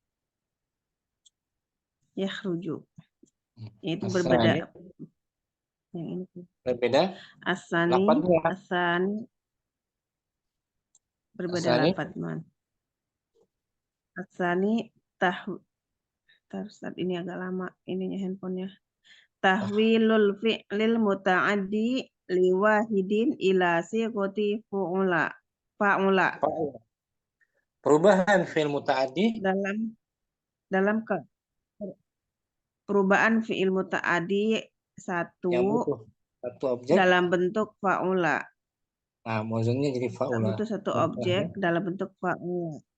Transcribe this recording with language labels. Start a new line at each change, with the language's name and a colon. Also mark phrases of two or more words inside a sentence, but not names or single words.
Indonesian: Itu berbeda. Yang ini berbeda. Asani berbeda lafadznya. Asani ini agak lama ininya handphonenya.
Arabic: تحويل الفعل المتعدي لواحد إلى صيغة فعل.
Indonesian: Perubahan
Arabic: فعل متعدي
Indonesian: dalam perubahan
Arabic: فعل متعدي
Indonesian: satu objek dalam bentuk fa'ula. Nah, muzannya jadi fa'ula. Itu satu objek dalam bentuk fa'ula.